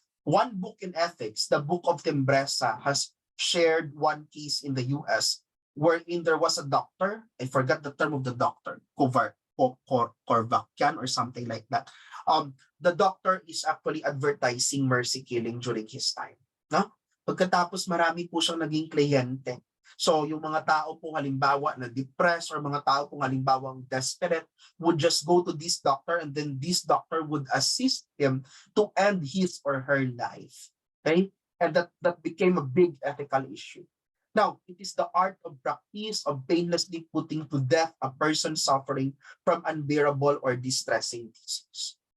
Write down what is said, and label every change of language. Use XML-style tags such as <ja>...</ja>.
<en>One book in ethics, the Book of Timbresa, has shared one case in the US wherein there was a doctor, I forgot the term of the doctor, Korvakian or something like that. The doctor is actually advertising mercy killing during his time. No?</en> <tl>Pagkatapos marami po siyang naging kliyente.</tl> <en>So</en> <tl>yung mga tao po halimbawa na</tl> <en>depressed or</en> <tl>mga tao po halimbawa</tl> <en>desperate would just go to this doctor and then this doctor would assist him to end his or her life. Okay? And that became a big ethical issue. Now, it is the art of practice of painlessly putting to death a person suffering from unbearable or distressing disease.</en>